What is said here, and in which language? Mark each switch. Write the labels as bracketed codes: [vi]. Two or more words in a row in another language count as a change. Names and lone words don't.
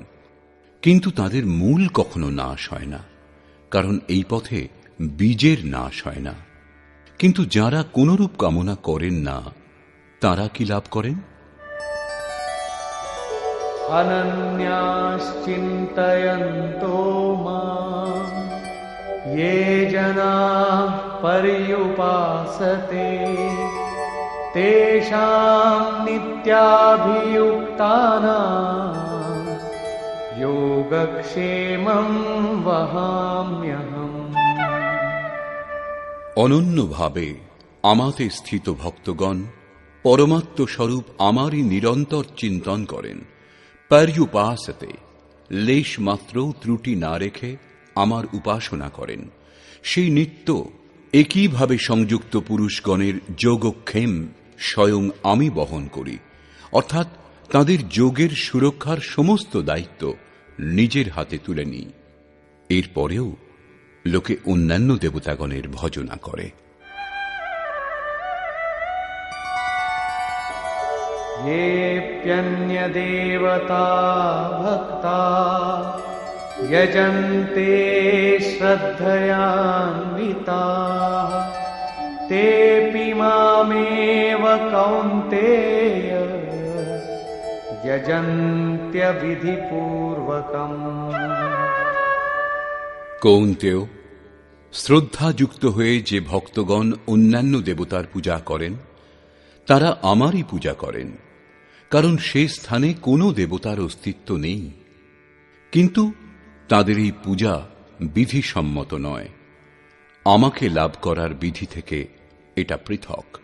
[bn] কিন্তু তাদের মূল কখনো নাশ হয় না, কারণ এই পথে বীজের নাশ হয় না। কিন্তু যারা কোনরূপ কামনা করেন না, তারা কি লাভ করেন? [sa] अनन्याश्चिन्तयन्तो मां ये जनाः पर्युपासते तेषां नित्याभियुक्तानां योगक्षेमं वहाम्यहम्। [bn] অনন্যভাবে আমাতে স্থিত ভক্তগণ পরমাত্ম স্বরূপ আমারই নিরন্তর চিন্তন করেন, পর্যুপাসতে লেশ মাত্র ত্রুটি না রেখে আমার উপাসনা করেন, সেই নিত্য একইভাবে সংযুক্ত পুরুষগণের যোগক্ষেম স্বয়ং আমি বহন করি, অর্থাৎ তাদের যোগের সুরক্ষার সমস্ত দায়িত্ব নিজের হাতে তুলে নিই। এরপরেও লোকে অন্যান্য দেবতাগণের ভজনা করে। [sa] येऽप्यन्यदेवता भक्ता यजन्ते श्रद्धयान्विताः तेऽपि मामेव कौन्तेय यजन्त्यविधिपूर्वकम्। [bn] কৌন্তেয়, শ্রদ্ধাযুক্ত হয়ে যে ভক্তগণ অন্যান্য দেবতার পূজা করেন, তারা আমারই পূজা করেন, কারণ সে স্থানে কোনো দেবতার অস্তিত্ব নেই। কিন্তু তাদের এই পূজা বিধিসম্মত নয়, আমাকে লাভ করার বিধি থেকে এটা পৃথক।